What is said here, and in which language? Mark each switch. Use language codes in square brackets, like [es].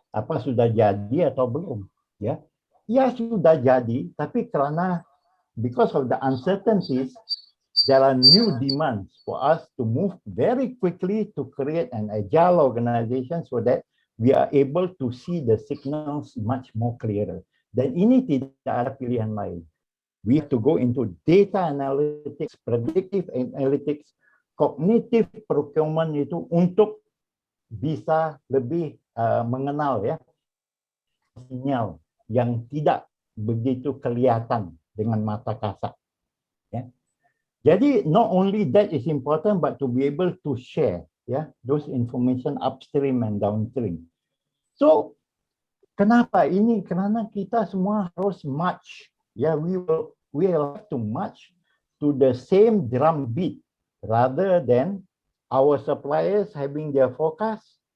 [id] Apa sudah jadi atau belum? Ya, ya sudah jadi, tapi karena [en] because of the uncertainties, there are new demands for us to move very quickly to create an agile organization so that we are able to see the signals much more clearer. [id] Dan ini tidak ada pilihan lain. [en] We have to go into data analytics, predictive analytics, cognitive procurement [id] itu untuk bisa lebih mengenal ya sinyal yang tidak begitu kelihatan dengan mata kasat. Ya. Jadi [en] not only that is important, but to be able to share those information upstream and downstream. So [id] kenapa ini? Karena kita semua harus march. [en] We will have to march to the same drum beat rather than our suppliers having their forecast.